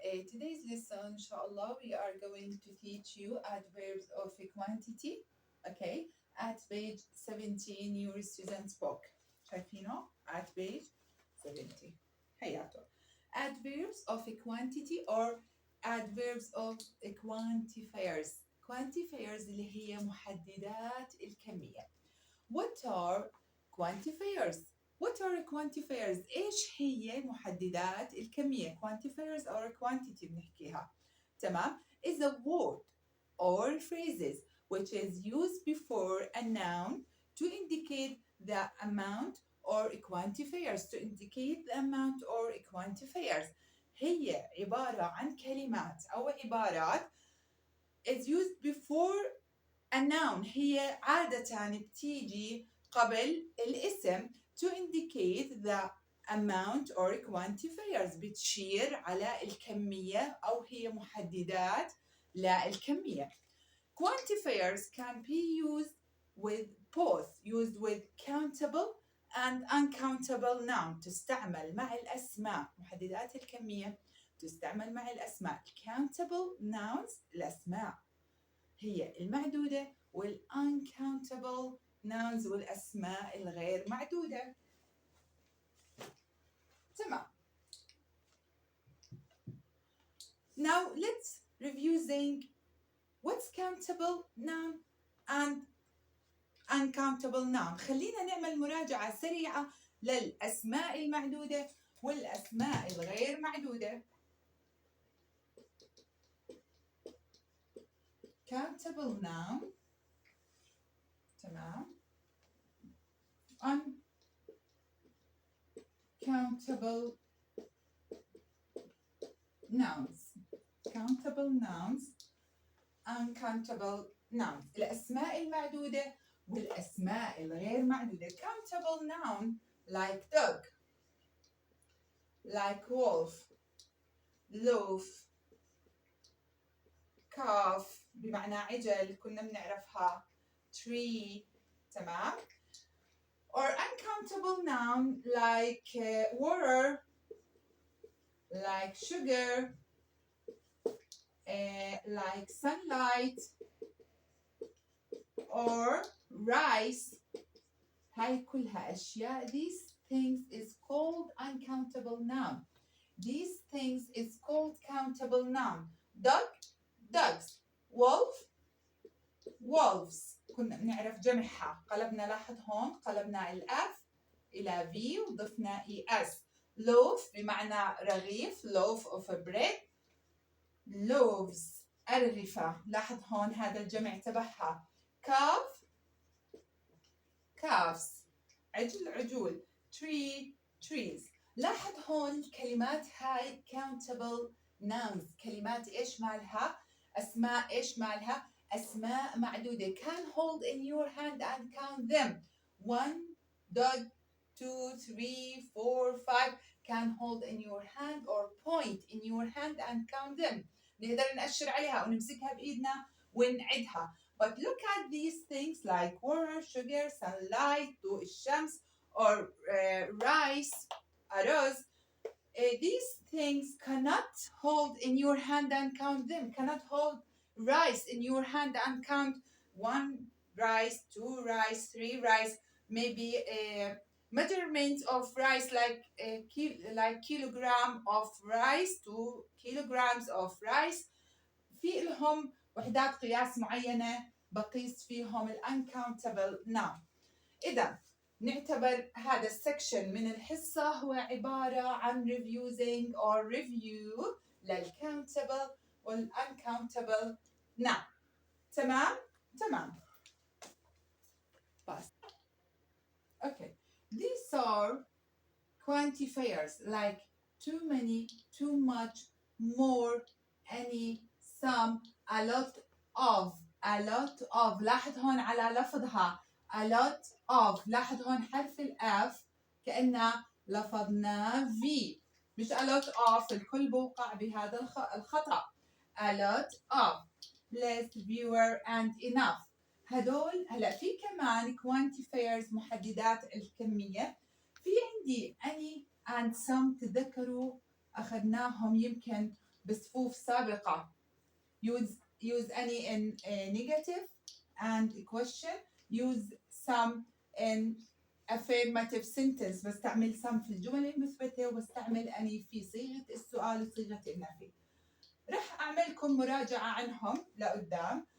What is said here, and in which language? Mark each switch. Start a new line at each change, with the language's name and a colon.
English: Today's lesson,
Arabic: inshallah,
English: we are going to teach you adverbs of a quantity, okay, at page 17, your student's book.
Arabic: شايفينه?
English: At page 70.
Arabic: حياته.
English: Adverbs of a quantity or adverbs of a quantifiers. Quantifiers
Arabic: اللي هي محددات الكمية.
English: What are quantifiers? What are quantifiers؟
Arabic: إيش هي محددات الكمية؟
English: Quantifiers or quantity
Arabic: بنحكيها. تمام؟
English: Is a word or phrases which is used before a noun to indicate the amount or quantifiers to indicate the amount or quantifiers.
Arabic: هي عبارة عن كلمات أو عبارات
English: is used before a noun.
Arabic: هي عادة بتيجي قبل الاسم
English: to indicate the amount or quantifiers
Arabic: بتشير على الكمية أو هي محددات للكمية.
English: Quantifiers can be used with countable and uncountable noun.
Arabic: تستعمل مع الأسماء محددات الكمية تستعمل مع الأسماء.
English: Countable nouns
Arabic: الأسماء هي المعدودة
English: uncountable nouns
Arabic: والأسماء الغير معدودة. تمام.
English: Now let's review saying what's countable noun and uncountable noun.
Arabic: خلينا نعمل مراجعة سريعة للأسماء المعدودة والأسماء الغير معدودة.
English: Countable noun.
Arabic: تمام.
English: Uncountable nouns. Countable nouns. Uncountable nouns.
Arabic: الأسماء المعدودة والأسماء الغير معدودة.
English: Countable noun like dog, like wolf, loaf, calf
Arabic: بمعنى عجل كنا بنعرفها.
English: Tree.
Arabic: تمام.
English: Or uncountable noun like water, like sugar, like sunlight, or rice.
Arabic: هاي كلها أشياء.
English: These things is called uncountable noun. These things is called countable noun. Dog, dogs. Wolf, wolves.
Arabic: كنا بنعرف جمعها. قلبنا لاحظ هون قلبنا الأف إلى V وضفنا ES.
English: loaf
Arabic: بمعنى رغيف.
English: loaf of bread. loaves
Arabic: أرغفة. لاحظ هون هذا الجمع تبعها.
English: calf, calves.
Arabic: عجل عجول.
English: tree, trees.
Arabic: لاحظ هون الكلمات هاي
English: countable nouns.
Arabic: كلمات إيش مالها؟ أسماء إيش مالها؟ أسماء معدودة.
English: Can hold in your hand and count them. 1 dog, 2 3 4 5. Can hold in your hand or point in your hand and count them.
Arabic: نقدر نأشر عليها ونمسكها بإيدنا ونعدها.
English: But look at these things like water, sugar, sunlight,
Arabic: ضوء الشمس,
English: or rice,
Arabic: أرز.
English: These things cannot hold in your hand and count them. Cannot hold rice in your hand and count 1 rice, 2 rice, 3 rice. Maybe a measurement of rice like kilogram of rice, 2 kilograms of rice.
Arabic: في لهم وحدات قياس معينة بقيس فيهم uncountable noun. إذا نعتبر هذا السكشن من الحصة هو عبارة عن
English: reviewing or review
Arabic: للcountable والuncountable noun. تمام؟ تمام. بس.
English: Okay. These are quantifiers like too many, too much, more, any, some, a lot of, a lot of.
Arabic: لاحظ هون على لفظها a lot of. لاحظ هون حرف الأف كأننا لفظنا V مش a lot of. الكل بوقع بهذا الخطأ.
English: a lot of, less, fewer and enough.
Arabic: هدول هلا في كمان quantifiers محددات الكمية. في عندي any
English: and some
Arabic: تذكروا أخذناهم يمكن بصفوف سابقة.
English: Use any in negative and question. Use some in affirmative sentence.
Arabic: بستعمل some في الجمل المثبتة وبستعمل any في صيغة السؤال وصيغة النفي. رح أعملكم مراجعة عنهم لقدام.